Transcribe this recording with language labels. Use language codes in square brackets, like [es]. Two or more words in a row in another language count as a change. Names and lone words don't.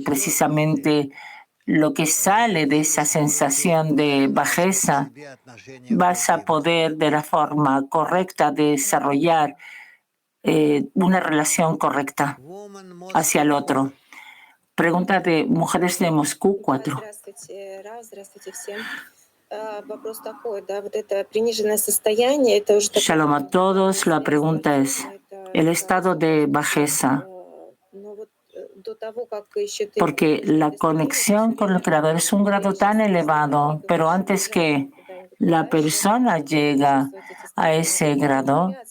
[es] Precisamente lo que sale de esa sensación de bajeza, vas a poder de la forma correcta desarrollar una relación correcta hacia el otro. Pregunta de Mujeres de Moscú 4. [ru] Здравствуйте, Рав, здравствуйте всем. Вопрос такой, да, вот это приниженное состояние, это уже... [es] Shalom a todos. La pregunta es, el estado de bajeza, porque la conexión con el Creador es un grado tan elevado, pero antes que la persona llega a ese grado,